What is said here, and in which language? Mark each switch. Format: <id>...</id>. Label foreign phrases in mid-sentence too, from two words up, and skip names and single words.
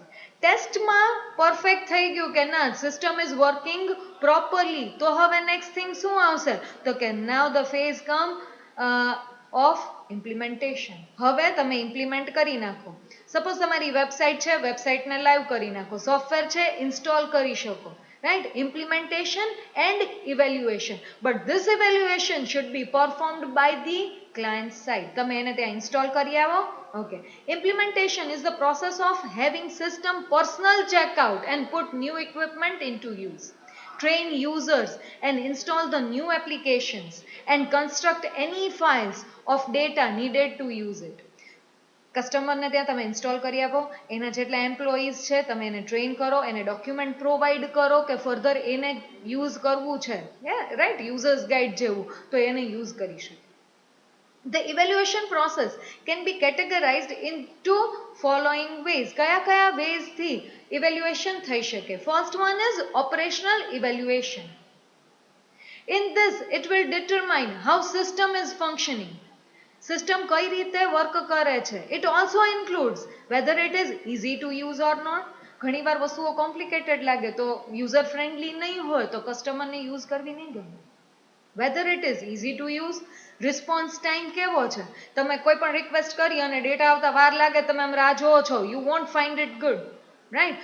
<gu>ટેસ્ટમાં પરફેક્ટ થઈ ગયું કે ના</gu> <en>system is working properly,</en> <gu>તો હવે</gu> <en>next thing</en> <gu>શું આવશે? તો કે</gu> <en>now the phase come of implementation.</en> <gu>હવે તમે ઇમ્પ્લિમેન્ટ કરી નાખો. સપોઝ તમારી વેબસાઇટ છે, વેબસાઇટને લાઈવ કરી નાખો, સોફ્ટવેર છે ઇન્સ્ટોલ કરી શકો,</gu> <en>right? Implementation and evaluation, but this evaluation should be performed by the client side.</en> <gu>તમે એને ત્યાં ઇન્સ્ટોલ કરી આવો.</gu> <en>Okay, implementation is the process of having system personal checkout and put new equipment into use, train users and install the new applications and construct any files of data needed to use it.</en> <gu>કસ્ટમરને ત્યાં તમે ઇન્સ્ટોલ કરી આપો, એના જેટલા એમ્પ્લોઈઝ છે તમે એને ટ્રેન કરો, એને ડોક્યુમેન્ટ પ્રોવાઈડ કરો કે ફર્ધર એને યુઝ કરવું છે, રાઈટ,</gu> <en>users guide</en> <gu>જેવું, તો એને યુઝ કરી શકે.</gu> <en>The evaluation process can be categorized into following ways.</en> <gu>કયા કયા ways થી evaluation થઈ શકે?</gu> <en>First one is operational evaluation. In this, it will determine how system is functioning.</en> <gu>સિસ્ટમ કઈ રીતે વર્ક કરે છે.</gu> <en>it also includes whether it is easy to use or not.</en> <gu>ઘણીવાર વસ્તુઓ કોમ્પ્લિકેટેડ લાગે તો</gu> <en>user friendly</en> <gu>નહીં હોય તો કસ્ટમરને યુઝ કરવી નહીં ગમે.</gu> <en>whether it is easy to use, response time</en> <gu>કેવો છે, તમે કોઈ પણ રિક્વેસ્ટ કરી અને ડેટા આવતા વાર લાગે, તમે એમ રાહ જોવો છો,</gu> <en>you won't find it good,</en> <gu>રાઈટ?</gu>